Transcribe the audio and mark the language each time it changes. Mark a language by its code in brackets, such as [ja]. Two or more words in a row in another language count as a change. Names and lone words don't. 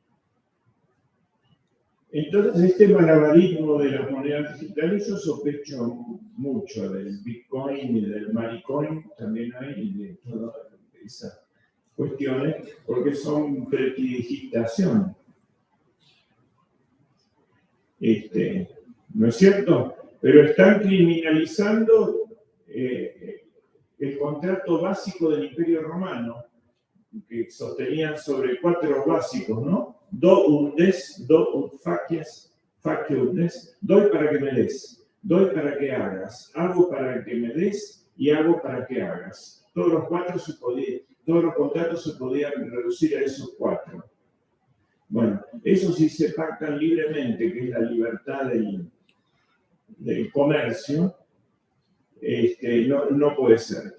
[es] Entonces, este malabarismo de las monedas digitales, yo sospecho mucho del Bitcoin y del Maricoin, también hay, y de todas esas cuestiones, porque son prestidigitación. ¿no es cierto? Pero están criminalizando el contrato básico del Imperio Romano, que sostenían sobre 4 básicos, ¿no? [la] Do ut des, do ut facies, facie ut des, [es] doy para que me des, doy para que hagas, hago para que me des y hago para que hagas. Todos los contratos se podían reducir a esos 4. Bueno, eso sí se pactan libremente, que es la libertad del comercio, no puede ser.